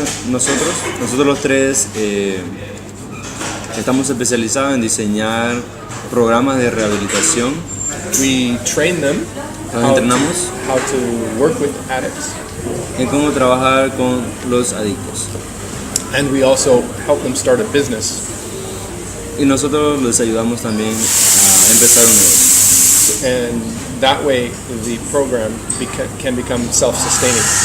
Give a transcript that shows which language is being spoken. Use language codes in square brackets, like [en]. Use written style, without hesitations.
[es] Nosotros los tres estamos especializados en diseñar programas de rehabilitación. [en] We train them [es] Los entrenamos [en] how to work with addicts. [es] En cómo trabajar con los adictos. [en] And we also help them start a business. [es] Y nosotros les ayudamos también a empezar un negocio. [en] And that way the program can become self-sustaining.